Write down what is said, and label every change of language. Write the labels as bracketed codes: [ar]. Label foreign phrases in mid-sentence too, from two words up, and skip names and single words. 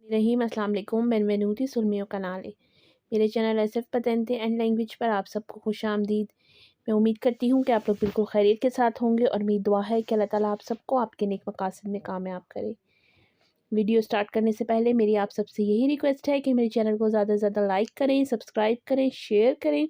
[it] रहीम [ar] السلام عليكم [it] benvenuti sul mio canale. [ur] میرے چینل ایس ایف پتینتے اینڈ لینگویج پر آپ سب کو خوش آمدید. میں امید کرتی ہوں کہ آپ لوگ بالکل خیریت کے ساتھ ہوں گے اور میری دعا ہے کہ اللہ تعالیٰ آپ سب کو آپ کے نیک مقاصد میں کامیاب کرے. [en] video start [ur] کرنے سے پہلے میری آپ سب سے یہی ریکویسٹ ہے کہ میرے چینل کو زیادہ سے زیادہ لائک کریں، سبسکرائب کریں، شیئر کریں.